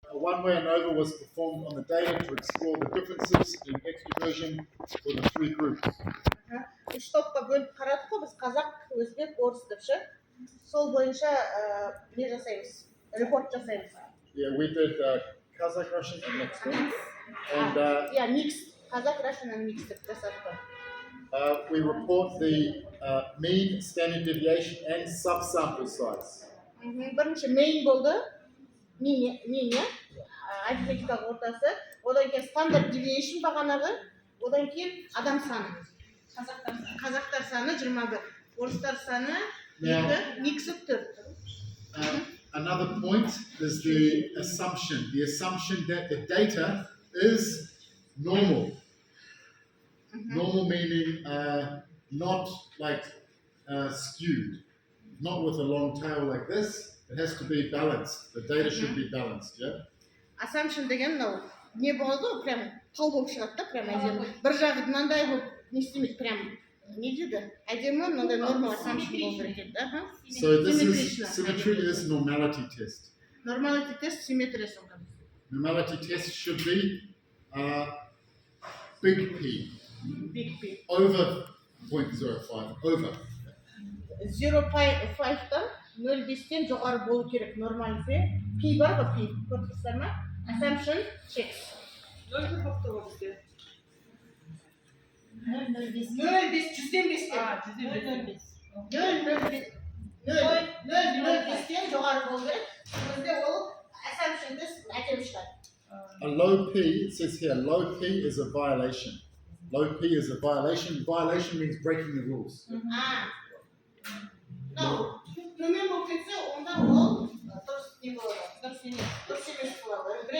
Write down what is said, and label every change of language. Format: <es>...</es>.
<en>one-way ANOVA was performed on the data to explore the differences in extroversion for the three groups.</en> <kk>Үш топқа бөліп қарадық қой біз қазақ, өзбек, орыс деп ше. Сол бойынша не жасаймыз? Репорт жасаймыз.</kk> <en>Yeah, we did Kazakh, Russian, and mixed. And yeah, mixed. Kazakh, Russian, and mixed</en> <kk>деп жасадық.</kk> <en>We report the mean, standard deviation, and subsample size.</en> <kk>Бірінші main болды, mean, арифметикалық ортасы, одан кейін standard deviation бағанағы, одан кейін адам саны. Қазақтар саны 21, орыстар саны 2, миксі 4.</kk> <en>Another point is the assumption that the data is normal. Normal meaning not like skewed, not with a long tail like this. It has to be balanced. The data should be balanced, yeah?</en> <kk>Assumption деген мынау не болды, прям тау болып шығады да, прям әдемі. Бір жағы мынандай болып не істемейді, прям не дейді? Әдемі мынандай normal assumption болып кетеді, да?</kk> <en>So this is symmetry is normality test. Normality test symmetry сонда. Normality test should be big P. Big P. Over 0.05, over.</en> <kk>0.5-тан 0.5-тен жоғары болу керек нормалise. P бар ғой, P. Көрдіңіздер ма?</kk> <en>Assumption checks.</en> <kk>0.5 болып бізде. 0.5, 100-ден 5-тен. 0.5-тен жоғары болу керек. Бізде ол assumption test әкеліп шығады.</kk> <en>A low P, it says here, low P is a violation. Low P is a violation. Violation means breaking the rules.</en> <kk>No, төмен болып кетсе, онда ол дұрыс не болады, дұрыс емес болады.</kk>